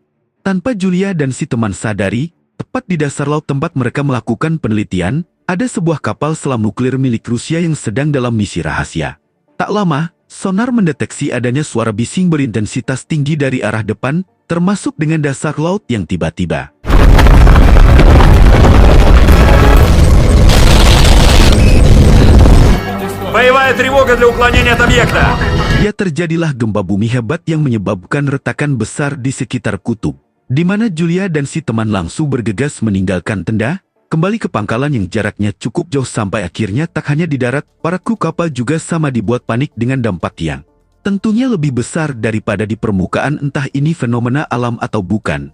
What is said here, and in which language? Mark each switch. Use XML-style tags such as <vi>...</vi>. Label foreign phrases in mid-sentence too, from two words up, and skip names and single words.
<id>Tanpa Julia dan si teman sadari, tepat di dasar laut tempat mereka melakukan penelitian, ada sebuah kapal selam nuklir milik Rusia yang sedang dalam misi rahasia. Tak lama, sonar mendeteksi adanya suara bising berintensitas tinggi dari arah depan, termasuk dengan dasar laut yang tiba-tiba.</id> <ru>Боевая тревога для уклонения от объекта.</ru> <id>Ya terjadilah gempa bumi hebat yang menyebabkan retakan besar di sekitar kutub, di mana Julia dan si teman langsung bergegas meninggalkan tenda, kembali ke pangkalan yang jaraknya cukup jauh sampai akhirnya tak hanya di darat, para kru kapal juga sama dibuat panik dengan dampak yang tentunya lebih besar daripada di permukaan, entah ini fenomena alam atau bukan.</id>